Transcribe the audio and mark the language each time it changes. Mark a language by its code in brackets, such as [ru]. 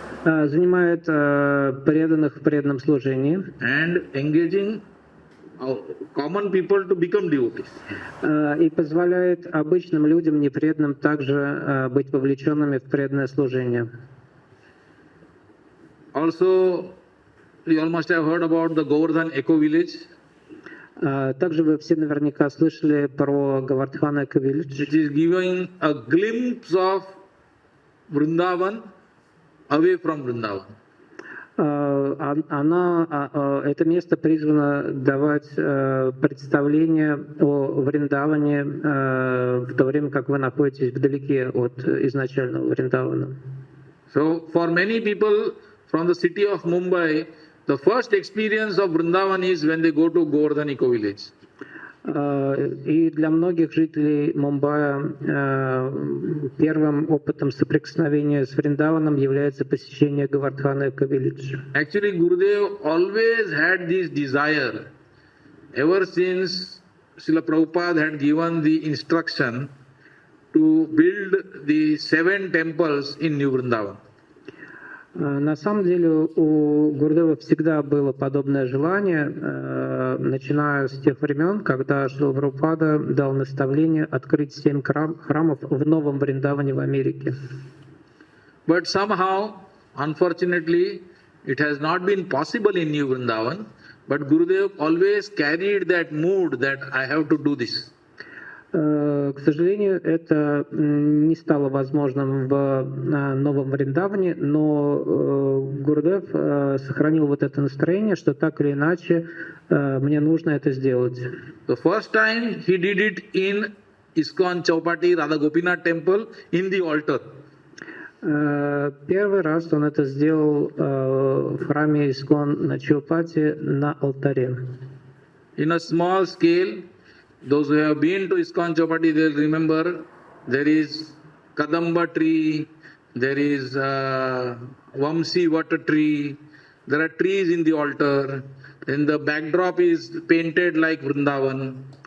[ru] занимает преданных в преданном служении [en] and engaging common people to become devotees. [ru] И позволяет обычным людям, непреданным, также быть вовлеченными в преданное служение. [en] Also, you all must have heard about the Govardhan Eco Village. [ru] Также вы все наверняка слышали про Govardhan Eco Village. [en] Which is giving a glimpse of Vrindavan away from Vrindavan. [ru] Это место призвано давать представление о Вриндаване в то время, как вы находитесь вдалеке от изначального Вриндавана. [en] So, for many people from the city of Mumbai, the first experience of Vrindavan is when they go to Govardhan Eco Village. [ru] И для многих жителей Мумбаи первым опытом соприкосновения с Вриндаваном является посещение Говардхана Эко-Виллидж. [en] Actually, Gurudev always had this desire. Ever since Srila Prabhupada had given the instruction to build the 7 temples in New Vrindavan. [ru] На самом деле у Гурудева всегда было подобное желание, начиная с тех времен, когда Шрила Прабхупада дал наставление открыть 7 храмов в Новом Вриндаване в Америке. [en] But somehow, unfortunately, it has not been possible in New Vrindavan, but Gurudev always carried that mood that I have to do this. [ru] К сожалению, это не стало возможным в Новом Вриндаване, но Гурудев сохранил вот это настроение, что так или иначе мне нужно это сделать. [en] The first time he did it in ISKCON Choupati Radha Gopinath temple in the altar. [ru] Первый раз он это сделал в храме ISKCON на Чоупати на алтаре. [en] In a small scale. Those who have been to ISKCON Chowpatty, they'll remember there is Kadamba tree, there is Vamsi water tree, there are trees in the altar, and the backdrop is painted like Vrindavan.